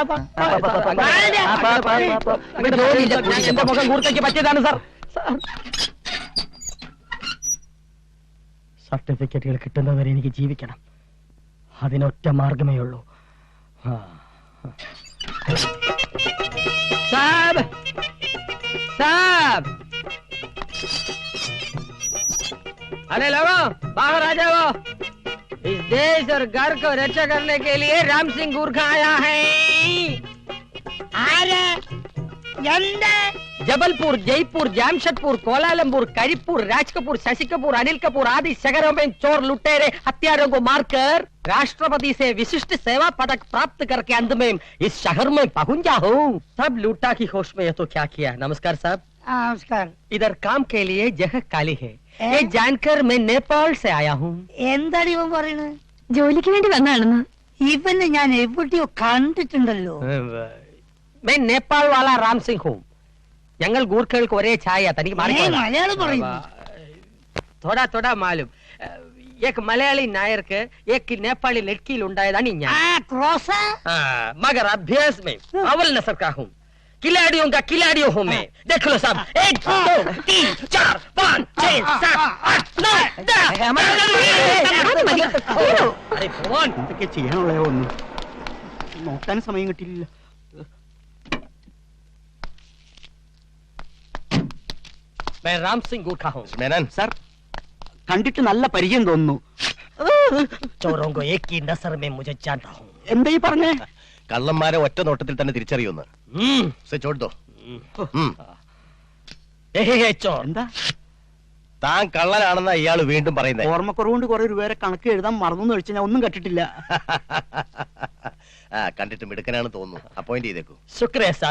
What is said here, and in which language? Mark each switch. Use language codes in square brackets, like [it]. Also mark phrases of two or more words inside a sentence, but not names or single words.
[ml] എന്റെ മുഖം കൂർക്കയ്ക്ക് പറ്റിയതാണ് സാർ. സർട്ടിഫിക്കറ്റുകൾ കിട്ടുന്നവരെ എനിക്ക് ജീവിക്കണം. അതിനൊറ്റ മാർഗമേ ഉള്ളൂ. [hi] സാബ് साहब, अरे लोगों बाहर आ जाओ। इस देश और घर को रक्षा करने के लिए राम सिंह गुरखा आया है। जबलपुर, जयपुर, जामशेदपुर, कोलालमपुर, करीपुर, राज कपूर, शशि कपूर, अनिल कपूर आदि शहरों में चोर लुटेरे हत्यारों को मारकर राष्ट्रपति से विशिष्ट सेवा पदक प्राप्त करके अंत में इस शहर में पहुंचा हूँ। सब लूटा की होश में ये तो क्या किया। नमस्कार साहब। नमस्कार। इधर काम के लिए जगह खाली है, ये जानकर मैं नेपाल से आया हूँ। [ml] എന്താണ് ഇവൻ പറയുന്നത്? ജോലിക്ക് വേണ്ടി വന്നാണെന്ന്. ഇവനെ ഞാൻ എവിടെയോ കണ്ടിട്ടുണ്ടല്ലോ. [hi] मैं नेपाल वाला राम सिंह हूँ. [ml] ഞങ്ങൾ ഗൂർഖകൾക്ക് ഒരേ ഛായ. തനിക്ക് മലയാളം പറയുന്നു. [hi] थोड़ा थोड़ा मालूम. एक मलयाली नायर के एक नेपाली लड़की [ml] ഉണ്ടായതാണ് ഞാൻ. [hi] मगर अभ्यास में अव्वल नस्ल का हूँ. खिलाड़ियों का खिलाड़ियों हूँ मैं. देख लो साहब. 1 2 3 4 5 6 7 8 9 10. अरे भगवान, [ml] എന്തൊക്കെ ചെയ്യാനുള്ള ഒന്നും നോക്കാൻ സമയം കിട്ടിയില്ല. [hi] मैं राम सिंह गुरखा हूँ. [ml] മേനൻ സാർ, കണ്ടിട്ട് നല്ല പരിചയം തോന്നുന്നു. [hi] चोरों को एक ही नजर में मुझे जानता हूँ. [ml] എന്താ ഈ പറഞ്ഞേ? കള്ളന്മാരെ ഒറ്റ നോട്ടത്തിൽ തന്നെ തിരിച്ചറിയുന്നു. ചോട്ടോ [hi] चोर [ml] എന്താ താൻ കള്ളനാണെന്ന ഇയാള് വീണ്ടും പറയുന്നത്? ഓർമ്മക്കുറവുകൊണ്ട് കുറെ രൂപയുടെ കണക്ക് എഴുതാൻ മറന്നു കഴിച്ചാൽ ഞാൻ ഒന്നും കണ്ടിട്ടില്ല. കണ്ടിട്ട് മിടുക്കനാണ് തോന്നുന്നു. അപ്പോയിന്റ് ചെയ്തേക്കൂ. [hi] शुक्रिया साहब.